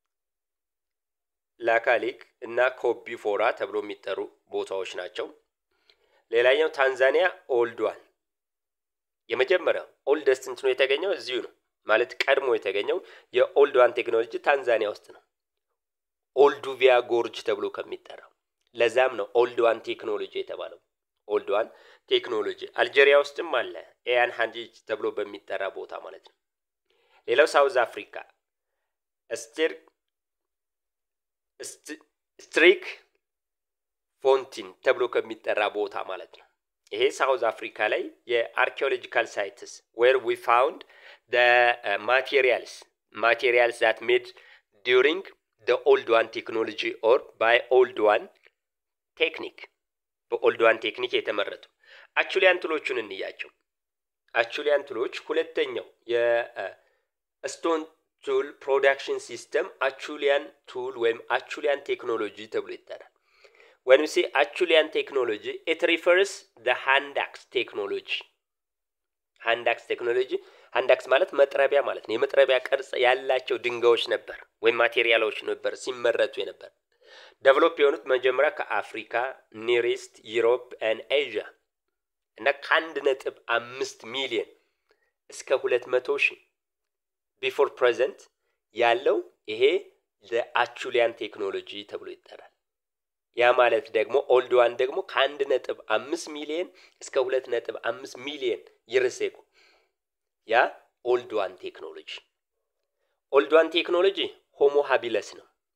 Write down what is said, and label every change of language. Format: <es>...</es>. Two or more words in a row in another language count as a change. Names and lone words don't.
<am>ላካሊክ እና ኮቢ ፎራ ተብሎ የሚጠሩ ቦታዎች ናቸው። ሌላኛው ታንዛኒያ ኦልድ ዋን የመጀመሪያው ኦልደስት እንትኑ የተገኘው እዚሁ ነው ማለት ቀድሞ የተገኘው</am> <en>Oldowan technology</en> <am>ታንዛኒያ ውስጥ ነው። ኦልዱቪያ ጎርጅ ተብሎ ከሚጠራው ለዛም ነው</am> <en>Oldowan technology</en> <am>የተባለው።</am> <en>Oldowan technology</en> <am>አልጄሪያ ውስጥም አለ ኤያን ሃንዲጅ ተብሎ በሚጠራ ቦታ ማለት ነው። ሌላው ሳውዝ አፍሪካ ስትሪክ ፎንቲን ተብሎ ከሚጠራ ቦታ ማለት ነው። ይሄ ሳውዝ አፍሪካ ላይ</am> <en>archaeological sites where we found the materials that made during the old one technology or by old one technique በኦልድ</en> <am>ዋን ቴክኒክ የተመረቱ አቹሊያን ቱሎቹን እንያቸው። አቹሊያን ቱሎች ሁለተኛው</am> <en>stone tool production system Acheulean tool</en> <am>ወይም</am> <en>Acheulean technology</en> <am>ተብሎ ይጠራል።</am> <en>when we say Acheulean technology it refers the hand axe technology። hand axe technology hand axe</en> <am>ማለት መጥረቢያ ማለት ነው። የመጥረቢያ ቅርጽ ያላቸው ድንጋዮች ነበር ወይም ማቴሪያሎች ነበር ሲመረቱ የነበር። ዴቨሎፕ የሆኑት መጀመሪያ ከአፍሪካ፣ ኒር ኢስት፣ ዩሮፕ and ኤዥያ እና ከ1.5 ሚሊዮን እስከ 200,000</am> <en>before present</en> <am>ያለው ይሄ ለአቹሊያን ቴክኖሎጂ ተብሎ ይጠራል። ያ ማለት ደግሞ ኦልድ ዋን ደግሞ ከ1.5 ሚሊዮን እስከ 2.5 ሚሊዮን ይርሴቁ ያ</am> <en>Oldowan technology። Oldowan technology</en> <am>ሆሞ ሃቢለስ ነው</am>